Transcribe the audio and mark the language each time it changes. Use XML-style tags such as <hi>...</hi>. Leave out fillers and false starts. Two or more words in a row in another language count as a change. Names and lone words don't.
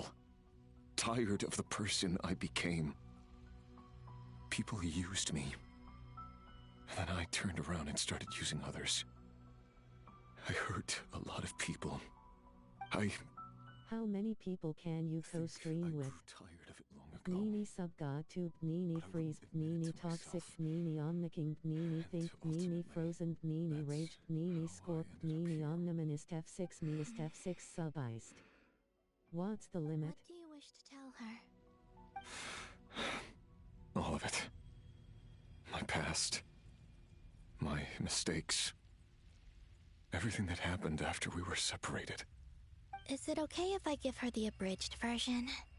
<en>Tired of the person I became. People used me. And then I turned around and started using others. I hurt a lot of people. How many people can you co-stream with? Tired of it long ago. Nini subgotube, Nini freeze, Nini toxic, Nini omniking, Nini think, Nini frozen, Nini rage, Nini scorp, Nini omniminist F6 neist F6 subiced. What's the limit? What do you wish to tell her? All of it. My past. My mistakes. Everything that happened after we were separated. Is it okay if I give her the abridged version?</en>